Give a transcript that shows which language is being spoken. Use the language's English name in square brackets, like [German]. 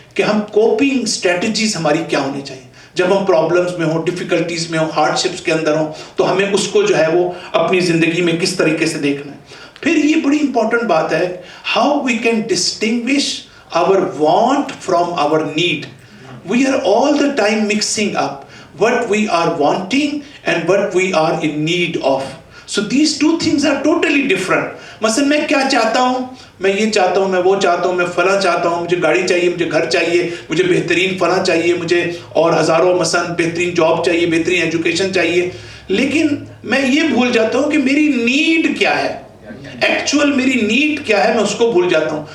[Urdu] کہ ہم coping strategies ہماری کیا ہونی چاہیے. جب ہم پرابلمس میں ہوں, ڈیفیکلٹیز میں ہوں, ہارڈ شپس کے اندر ہوں, تو ہمیں اس کو جو ہے وہ اپنی زندگی میں کس طریقے سے دیکھنا ہے. پھر یہ بڑی امپورٹنٹ بات ہے, [English] How we can distinguish our want from our need. We are all the time mixing up what we are wanting and what we are in need of. So these two things are totally different. [Urdu] مثلا میں کیا چاہتا ہوں, میں یہ چاہتا ہوں, میں وہ چاہتا ہوں, میں فلاں چاہتا ہوں, مجھے گاڑی چاہیے, مجھے گھر چاہیے, مجھے بہترین فلاں چاہیے, مجھے اور ہزاروں مثلا بہترین جاب چاہیے, بہترین ایجوکیشن چاہیے. لیکن میں یہ بھول جاتا ہوں کہ میری نیڈ کیا ہے, ایکچوئل میری نیڈ کیا ہے, میں اس کو بھول جاتا ہوں.